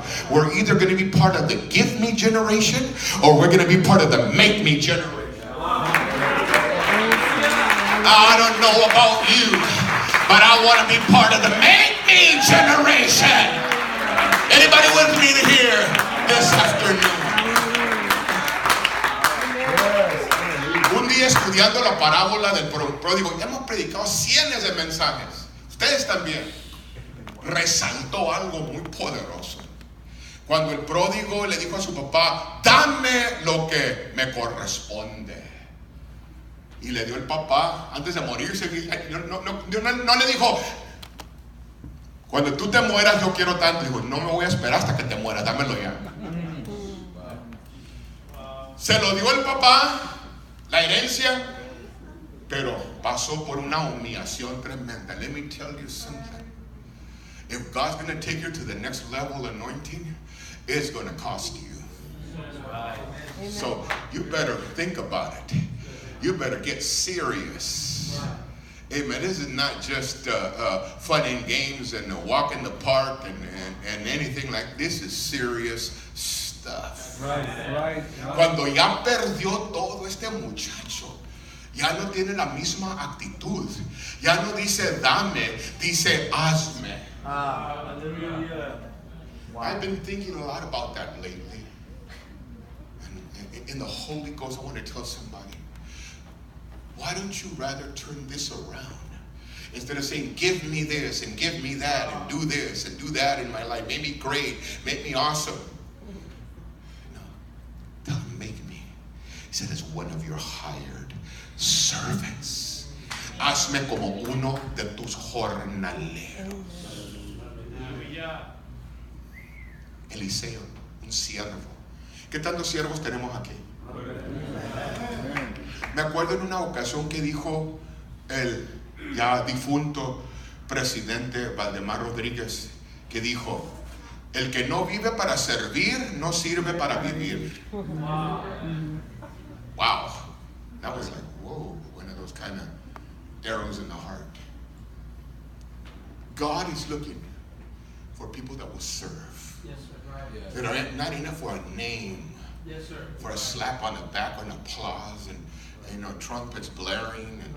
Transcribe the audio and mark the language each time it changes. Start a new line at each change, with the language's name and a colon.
English: We're either going to be part of the give me generation or we're going to be part of the make me generation. I don't know about you, but I want to be part of the make me generation. Anybody with me here this afternoon?
Spanish: Un día estudiando la parábola del pródigo, ya hemos predicado cientos de mensajes. Ustedes también. Resaltó algo muy poderoso. Cuando el pródigo le dijo a su papá, dame lo que me corresponde. Y le dio el papá, antes de morirse, no le dijo, cuando tú te mueras yo quiero tanto. Dijo, no me voy a esperar hasta que te mueras, dámelo ya. Se lo dio el papá, la herencia, pero pasó por una humillación tremenda.
English: Let me tell you something. If God's going to take you to the next level anointing, it's going to cost you. So you better think about it. You better get serious. Amen. This is not just fun and games and a walk in the park and anything like this. Is serious stuff. Right.
Spanish: Cuando ya perdió todo este muchacho, ya no tiene la misma actitud. Ya no dice dame, dice hazme.
English: Hallelujah. Wow. I've been thinking a lot about that lately. And in the Holy Ghost, I want to tell somebody, why don't you rather turn this around? Instead of saying, give me this and give me that and do this and do that in my life. Make me great. Make me awesome. No. Tell him, make me. He said, as one of your hired servants.
Spanish: Hazme como uno de tus jornaleros. Eliseo, un siervo. ¿Qué tantos siervos tenemos aquí? Me acuerdo en una ocasión que dijo el ya difunto presidente Valdemar Rodríguez, que dijo, el que no vive para servir, no sirve para vivir.
English: Wow. That was like, whoa, one of those kind of arrows in the heart. God is looking for people that will serve. Yes, sir. Right. That are not enough for a name. Yes, sir. For a slap on the back, an applause, and trumpets blaring, and